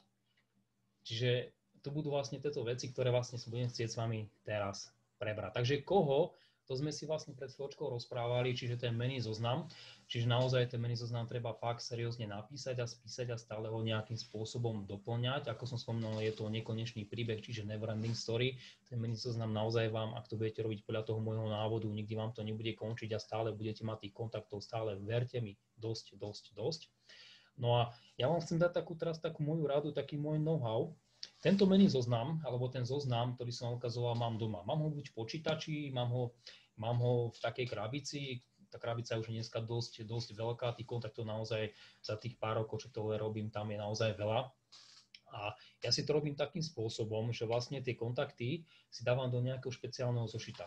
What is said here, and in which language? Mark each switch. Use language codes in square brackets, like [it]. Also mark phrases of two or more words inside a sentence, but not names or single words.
[sk] Čiže to budú vlastne tieto veci, ktoré vlastne sa budem chcieť s vami teraz prebrať. Takže koho, to sme si vlastne pred chvíľočkou rozprávali, čiže ten menný zoznam. Čiže naozaj ten menný zoznam treba fakt seriózne napísať a spísať a stále ho nejakým spôsobom doplňať. Ako som spomínal, je to nekonečný príbeh, čiže [en] never ending story. [sk] Ten menný zoznam naozaj vám, ak to budete robiť podľa toho môjho návodu, nikdy vám to nebude končiť a stále budete mať tých kontaktov, stále, verte mi, dosť. No a ja vám chcem dať teraz takú moju radu, taký môj know-how. Tento menný zoznam, alebo ten zoznam, ktorý som ukazoval, mám doma. Mám ho buď v počítači, mám ho v takej krabici. Tá krabica je už dneska dosť veľká, tých kontaktov naozaj za tých pár rokov, čo to robím, tam je naozaj veľa. A ja si to robím takým spôsobom, že vlastne tie kontakty si dávam do nejakého špeciálneho zošita.